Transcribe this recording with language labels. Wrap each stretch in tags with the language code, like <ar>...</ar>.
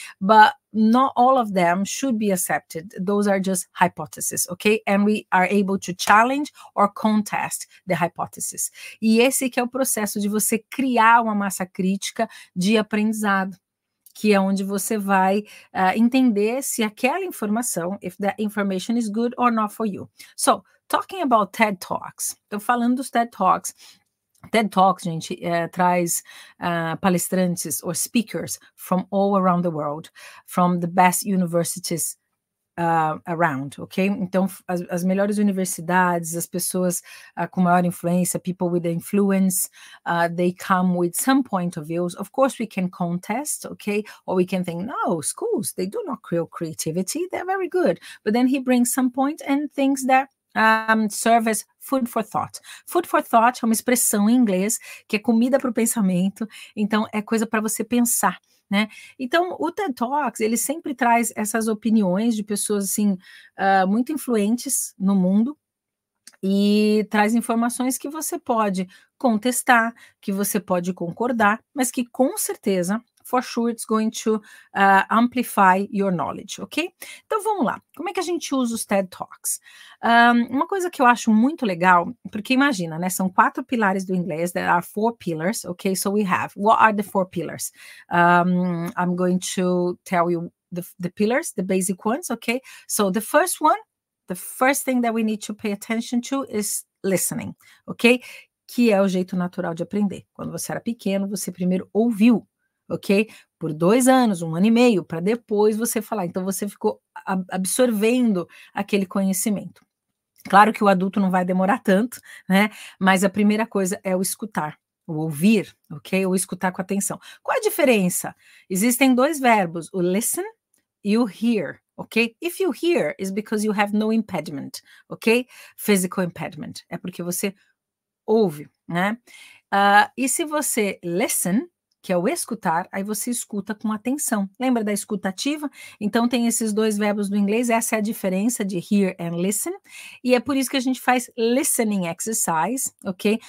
<en>But not all of them should be accepted. Those are just hypotheses, ok? And we are able to challenge or contest the hypothesis.</en> <pt>E esse que é o processo de você criar uma massa crítica de aprendizado, que é onde você vai entender se aquela informação,</pt> <en>if that information is good or not for you. So, talking about TED Talks,</en> <pt>estou falando dos TED Talks.</pt> <en>TED Talks,</en> <pt>gente, traz palestrantes</pt> <en>or speakers from all around the world, from the best universities around, ok?</en> <pt>Então, as melhores universidades, as pessoas com maior influência,</pt> <en>people with influence, they come with some point of views. Of course, we can contest, okay? Or we can think, no, schools, they do not create creativity, they're very good. But then he brings some point and things that serve as food for thought.</en> <pt>Food for thought é uma expressão em inglês que é comida para o pensamento, então é coisa para você pensar. Né? Então, o TED Talks, ele sempre traz essas opiniões de pessoas assim, muito influentes no mundo e traz informações que você pode contestar, que você pode concordar, mas que com certeza,</pt> <en>for sure, it's going to amplify your knowledge, ok?</en> <pt>Então, vamos lá. Como é que a gente usa os TED Talks? Uma coisa que eu acho muito legal, porque imagina, né? São 4 pilares do inglês,</pt> <en>there are 4 pillars, ok? So we have, what are the 4 pillars? I'm going to tell you the pillars, the basic ones, ok? So the first one, the first thing that we need to pay attention to is listening, ok?</en> <pt>Que é o jeito natural de aprender. Quando você era pequeno, você primeiro ouviu, ok? Por 2 anos, 1 ano e meio, para depois você falar. Então, você ficou absorvendo aquele conhecimento. Claro que o adulto não vai demorar tanto, né? Mas a primeira coisa é o escutar, o ouvir, ok? O escutar com atenção. Qual a diferença? Existem 2 verbos, o listen e o hear, ok?</pt> <en>If you hear, is because you have no impediment, ok? Physical impediment.</en> <pt>É porque você ouve, né? E se você listen, que é o escutar, aí você escuta com atenção. Lembra da escutativa? Então tem esses 2 verbos do inglês, essa é a diferença de hear and listen, e é por isso que a gente faz listening exercise, ok?</pt>